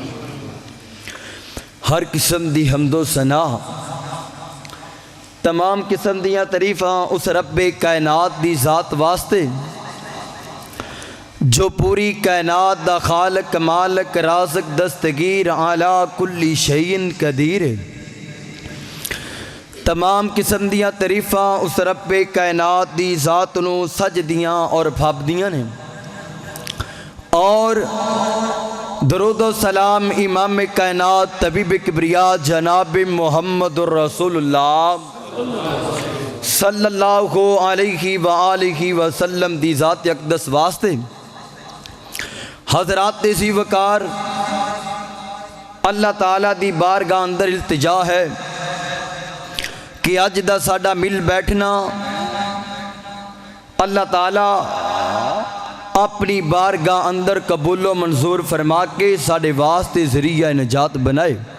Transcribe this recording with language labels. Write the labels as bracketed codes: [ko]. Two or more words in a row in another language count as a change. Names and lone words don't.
[pa] ہر قسم دی حمد و ثنا تمام قسم دیاں تعریفاں اس ربِ کائنات دی ذات واسطے جو پوری کائنات دا خالق مالک رازق دستگیر [ar] على كل شيء قدير. [pa] تمام قسم دیاں تعریفاں اس ربِ کائنات دی ذات نوں سجدیاں اور پھبدیاں نے. اور درود و سلام امامِ کائنات طبیبِ کبریا جناب محمد رسول اللہ [ar] صلى الله عليه وآله وسلم [pa] دی ذاتِ اقدس واسطے حضرات ذی وقار اللہ تعالیٰ دی بارگاہ اندر التجا ہے کہ اج دا ساڈا مل بیٹھنا اللہ تعالیٰ اپنی بارگاہ اندر قبول و منظور فرما کے ساڈے واسطے ذریعہ نجات بنائے.